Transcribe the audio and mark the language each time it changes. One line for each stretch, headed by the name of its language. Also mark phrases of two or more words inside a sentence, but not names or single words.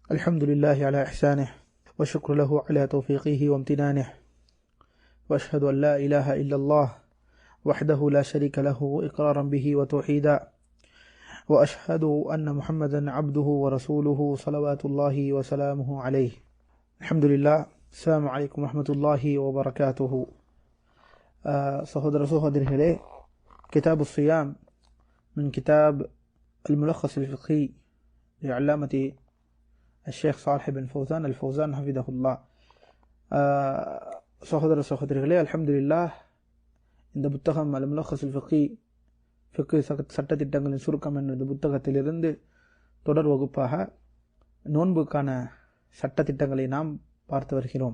Arabic: الحمد لله على إحسانه وشكر له على توفيقه وامتنانه وأشهد أن لا إله إلا الله وحده لا شريك له إقرارا به وتوحيدا وأشهد أن محمدا عبده ورسوله صلوات الله وسلامه عليه. الحمد لله. السلام عليكم ورحمة الله وبركاته. சகோதரர்களே, கிதாபு الصيام من كتاب الملخص الفقهي لعلامة الشيخ صالح بن فوزان الفوزان حفظه الله.
Tamil: சகோதரர்களே, அல்ஹம்துலில்லாஹ், இந்த புத்தகம் அல் முலக்கஸ் அல் ஃபிக்ஹி சட்டத்திட்டங்களின் சுருக்கம் என்ற புத்தகத்திலிருந்து தொடர் வகுப்பாக நோன்புக்கான சட்டத்திட்டங்களை நாம் பார்த்து வருகிறோம்.